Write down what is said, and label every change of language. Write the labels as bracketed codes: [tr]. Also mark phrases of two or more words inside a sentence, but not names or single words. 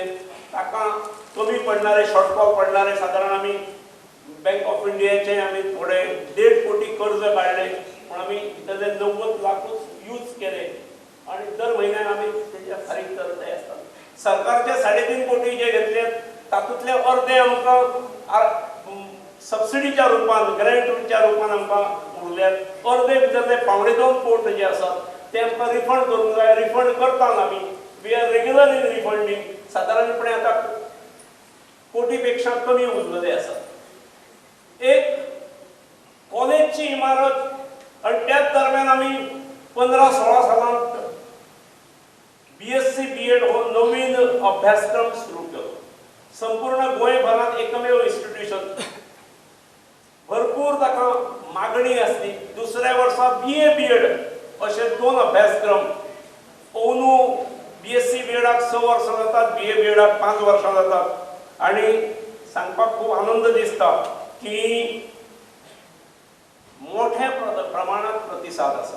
[kok] ताका कमी पडणारे शॉर्टफॉल पडणारे सादारण आमी बँक ऑफ इंडियाचे आमी थोडे 1.5 कोटी कर्ज काडले पण आमी भितरले 90 लाखूच यूज केले आणि दर म्हयन्याक आमी तेजे फारीक करताय आसतात. सरकारचे 3.5 कोटी जे घेतले तातूंतले अर्धे आमकां सबसिडीच्या रुपान ग्रँटच्या रुपान आमकां उरल्यात. अर्धे भितरले 2.5 कोट जे आसात ते आमकां रिफंड करूंक जाय. रिफंड करतात आमी. [en] We are regular in refunding. [kok] साधारणपणे आता कोटीपेक्षा कमी उरलेले आसात. एक कॉलेजची इमारत आणि त्याच दरम्यान आम्ही 15-16 सालांत BSc BEd हो नवीन अभ्यासक्रम सुरू केलो. संपूर्ण गोंयभरात एकमेव इन्स्टिट्यूशन. भरपूर ताका मागणी असली. दुसऱ्या वर्सा BA BEd असे 2 अभ्यासक्रम. ओनू BSc BEडाक 6 वर्सां जातात, BA BEडाक 5 वर्सां जातात आणि सांगपाक खूप आनंद दिसता की मोठ्या प्रमाणात प्रतिसाद आसा.